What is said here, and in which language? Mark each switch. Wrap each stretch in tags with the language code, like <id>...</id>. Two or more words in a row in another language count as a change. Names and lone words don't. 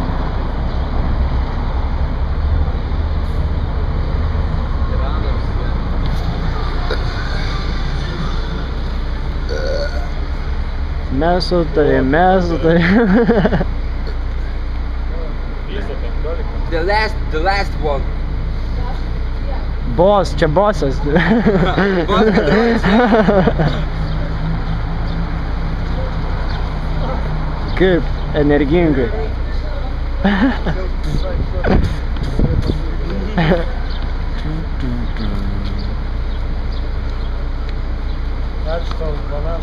<lt>Mes sutarėm. Visa 15.</lt> <en>The last one. Boss,</en> <lt>čia bossas.</lt> <en>Boss 14.</en> <lt>Kaip energingai. Ačiū tau, banan.</lt>